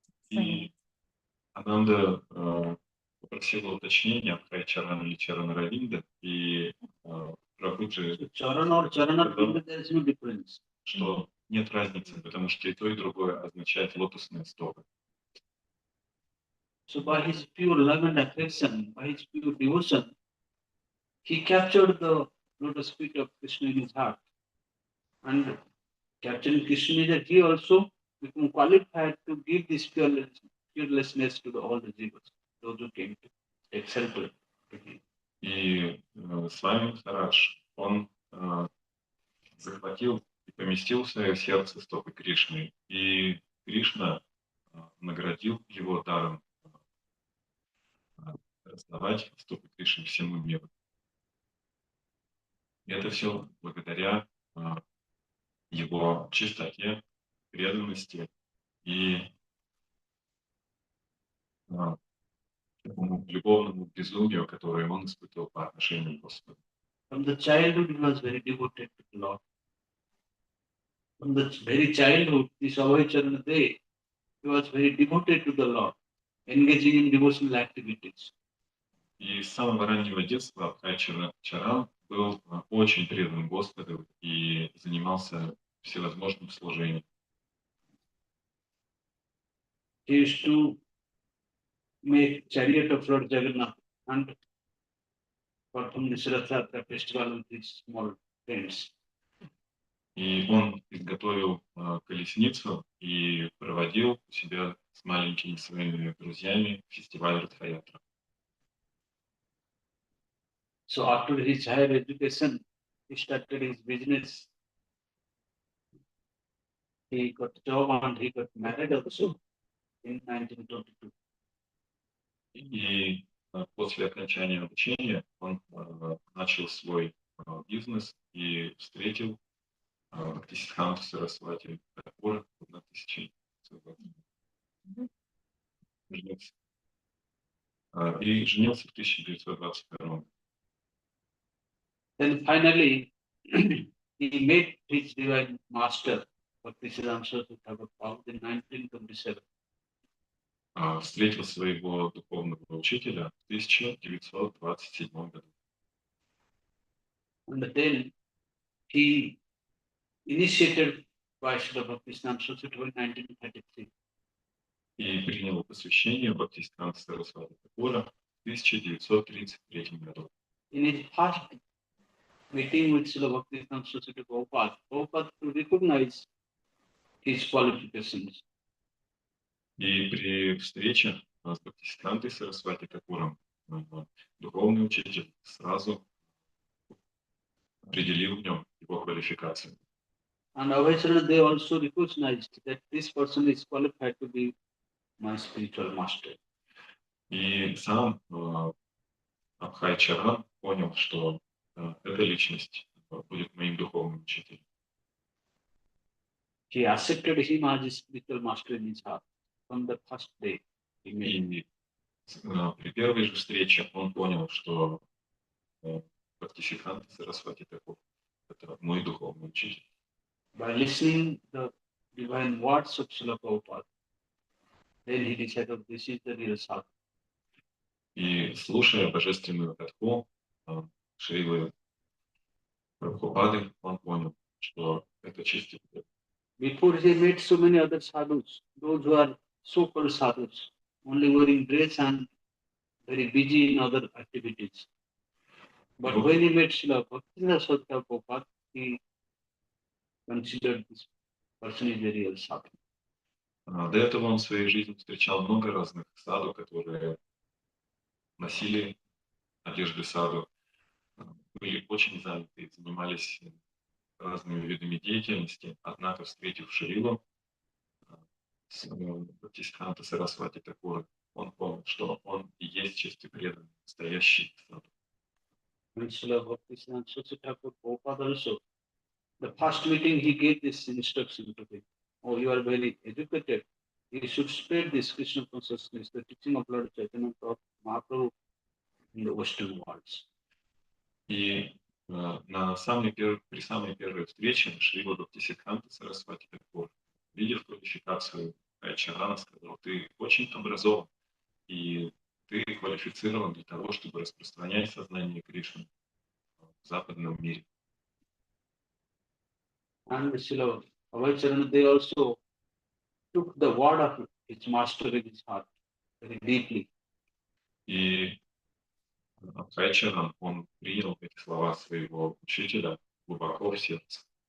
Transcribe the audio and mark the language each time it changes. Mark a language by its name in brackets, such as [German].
[Russian] И Ананда попросила уточнения Абхай Чарана или Чарана Равинда, и Прабхуджи [English] So Charana or Charana Bindu, there is no difference. [Russian] что нет разницы, потому что и то, и другое означает лотосные стопы. [English] So by his pure love and affection, by his pure devotion, he captured the lotus feet of Krishna in his heart. And capturing Krishna, he also became qualified to give this fearlessness to all the jivas, those who came to take shelter to him. [Russian] И Свами Махарадж, он захватил и поместил в свое сердце стопы Кришны. И Кришна наградил его даром раздавать стопы Кришны всему миру. И это все благодаря его чистоте, преданности и такому любовному безумию, которое он испытывал по отношению к Господу. [English] From the childhood, he was very devoted to the Lord. From the very childhood, this Avai Day, he was very devoted to the Lord, engaging in devotional activities. [Russian] И с самого раннего детства Абхай Чаран был очень предан Господу и занимался всевозможным служением. [English] He used to make chariot of Lord Jagannath and perform this Rathatra festival with his small friends. [Russian] И он изготовил колесницу и проводил у себя с маленькими своими друзьями фестиваль Радха-ятра. [English] So after his higher education, he started his business. He got a job and he got married also in 1922. [Russian] И после окончания обучения он начал свой бизнес и встретил Бхактисиддханту Сарасвати Такура в 1920 женился. И женился в 1922 году. [English] Then finally, he met his divine master, Bhaktisiddhanta Saraswati Thakur, in 1927. [Russian] Встретил своего духовного учителя в 1927 году. [English] And then he initiated by Srila Bhaktisiddhanta Saraswati in 1933. [Russian] И принял посвящение Бхактисиддханты Сарасвати Такура в 1933 году. [English] In his first meeting with Srila Bhaktisiddhanta Saraswati Prabhupada to recognize his qualifications. [Russian] И при встрече с Бхактисиддхантой Сарасвати Такуром духовный учитель сразу определил в нем его квалификацию. [English] And Avacharana, they also recognized that this person is qualified to be my spiritual master. [Russian] И сам Абхай-чаран понял, что эта личность будет моим духовным учителем. [English] He accepted him as his spiritual master in his heart from the first day he met him. [Russian] И при первой же встрече он понял, что Бхактисиддханта Сарасвати Такур — это мой духовный учитель. [English] By listening the divine words of Srila Prabhupada, then he decided this is the real sadhana. [Russian] И слушая божественную катху Шрилы Прабхупады, он понял, что это чистый преданный. [English] Before he met so many other sadhus, those who are so-called sadhus, only wearing dress and very busy in other activities. But when he met Srila Bhaktivinoda Prabhupada, he considered this person is a real sadhu. [Russian] До этого он в своей жизни встречал много разных саду, которые носили одежды саду, были очень заняты, занимались разными видами деятельности, однако, встретив Шрилу, Бхактисиддханта Сарасвати Такура, он понял, что он и есть чистый преданный, настоящий саду. [English] And Srila Bhaktivinoda Prabhupada also, the first meeting he gave this instruction to him. Oh, you are very educated. You should spread this Krishna consciousness, the teaching of Lord Chaitanya Mahaprabhu in the Western worlds. [Russian] И при самой первой встрече Шрила Бхактисиддханта Сарасвати Такур, видев квалификацию Айчарана, сказал: ты очень образован, и ты квалифицирован для того, чтобы распространять сознание Кришны в западном мире. [English] And Srila Avacharana, they also took the word of his master in his heart very deeply. [Russian] И Абхай-чаран, он принял эти слова своего учителя глубоко в сердце.